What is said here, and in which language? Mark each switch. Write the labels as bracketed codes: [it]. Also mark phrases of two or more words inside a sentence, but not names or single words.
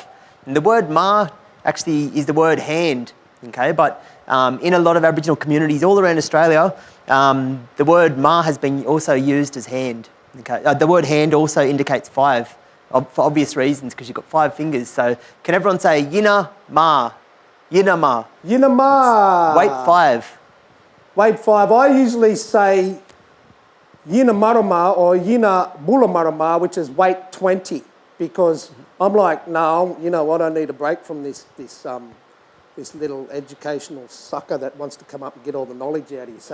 [en] And the word ma actually is the word hand, okay? But in a lot of Aboriginal communities all around Australia, the word ma has been also used as hand, okay? The word hand also indicates 5 for obvious reasons because you've got 5 fingers. So can everyone say Yina ma? Yinama. Yinama. Wait 5. Wait 5. I usually say Yina Marama or Yina Bula Marama, which is wait 20, because I'm like, no, you know what, I need a break from this little educational sucker that wants to come up and get all the knowledge out of you.